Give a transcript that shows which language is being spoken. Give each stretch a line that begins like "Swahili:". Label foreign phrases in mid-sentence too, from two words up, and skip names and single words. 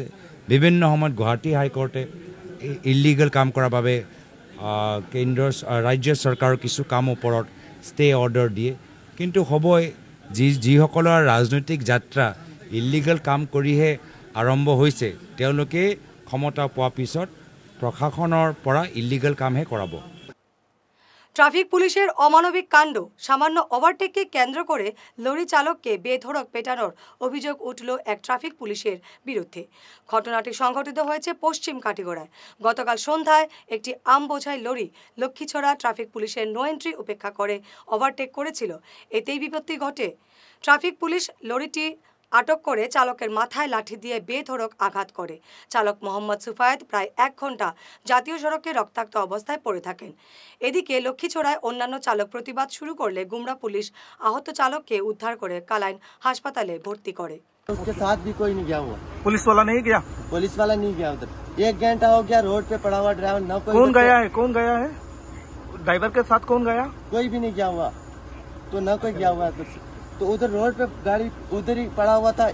Assamese: বিভিন্ন সময়ত গুৱাহাটী হাইকোৰ্টে ইলিগেল কাম কৰাৰ বাবে ৰাজ্য চৰকাৰৰ কিছু কাম ওপৰত
English: stay order
Assamese: দিয়ে। কিন্তু হ'বই, যিসকলৰ ৰাজনৈতিক যাত্ৰা ইলিগেল কাম কৰিহে আৰম্ভ হৈছে, তেওঁলোকে ক্ষমতা পোৱাৰ পিছত প্ৰশাসনৰ পৰা ইলিগেল কামহে কৰাব।
Bangla: ট্রাফিক পুলিশের অমানবিক কাণ্ড, সামান্য ওভারটেককে কেন্দ্র করে লরি চালককে বেধড়ক পেটানোর অভিযোগ উঠল এক ট্রাফিক পুলিশের বিরুদ্ধে। ঘটনাটি সংঘটিত হয়েছে পশ্চিম কাটিগড়ায়। গতকাল সন্ধ্যায় একটি আম বোঝাই লরি লক্ষ্মীছড়া ট্রাফিক পুলিশের
English: no entry
Bangla: উপেক্ষা করে ওভারটেক করেছিল। এতেই বিপত্তি ঘটে। ট্রাফিক পুলিশ লরিটি আটক করে চালকের মাথায় লাঠি দিয়ে বেধড়ক আঘাত করে। চালক মোহাম্মদ সুফায়েদ প্রায় 1 ঘন্টা জাতীয় সড়কে রক্তাক্ত অবস্থায় পড়ে থাকেন। এদিকে লক্ষ্মীছড়ায় অন্যান্য চালক প্রতিবাদ শুরু করলে গুমরা পুলিশ আহত চালককে উদ্ধার করে কালাইন হাসপাতালে ভর্তি করে।
Hindi: उसके साथ भी कोई नहीं गया हुआ। पुलिस वाला नहीं गया? पुलिस वाला नहीं गया उधर। 1 घंटा हो गया रोड पे पड़ा हुआ ड्राइवर, ना कोई। कौन गया है? कौन गया है? ड्राइवर के साथ कौन गया? कोई भी नहीं गया हुआ, तो ना कोई गया हुआ। तो उधर रोड पे गाड़ी उधर ही पड़ा हुआ था।